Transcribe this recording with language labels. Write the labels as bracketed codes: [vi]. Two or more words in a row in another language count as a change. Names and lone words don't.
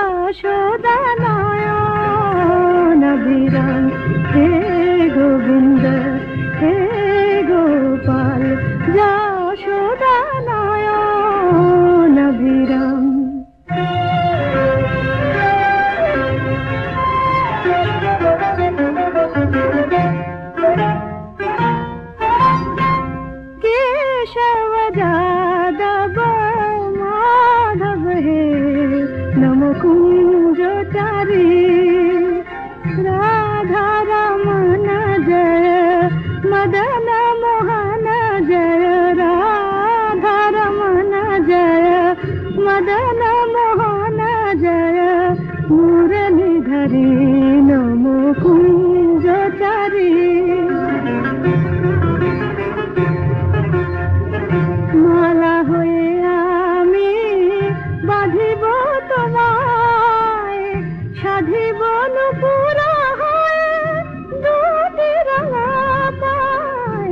[bn] যশোদা নয়ন বিরাম হে গোবিন্দ হে গোপাল যশোদা নয়ন বিরাম [hi] केशव जादव माधव हे नम कुंजचारी राधा रमण जय मदन मोहन जय राधा रमण जय मदन मोहन जय मुरलीधरी नम कुंजचारी [bn] মালা হয়ে আমি বাঁধিব তোমায় সাধিব নুপুরা হয়ে দুটি রাঙা পায়